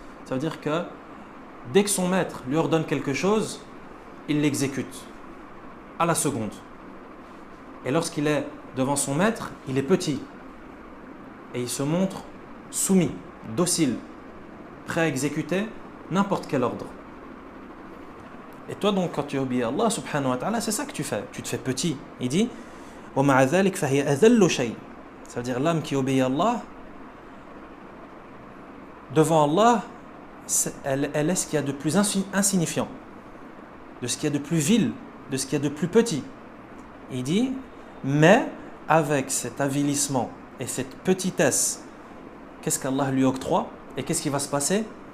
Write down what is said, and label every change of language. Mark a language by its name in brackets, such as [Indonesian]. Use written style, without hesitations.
[French] Ça veut dire que dès que son maître lui ordonne quelque chose, il l'exécute à la seconde. Et lorsqu'il est devant son maître, il est petit et il se montre soumis, docile, prêt à exécuter n'importe quel ordre. Et toi donc quand tu obéis à Allah subhanahu wa ta'ala, c'est ça que tu fais. Tu te fais petit. Il dit [Arabic] وَمَعَ ذَلِكَ فَهِيَ أَذَلُّ شَيْءٍ. [French] Ça veut dire l'âme qui obéit à Allah, devant Allah, elle est ce qu'il y a de plus insignifiant, de ce qu'il y a de plus vil, de ce qu'il y a de plus petit. Il dit, mais avec cet avilissement et cette petitesse, qu'est-ce qu'Allah lui octroie et qu'est-ce qui va se passer?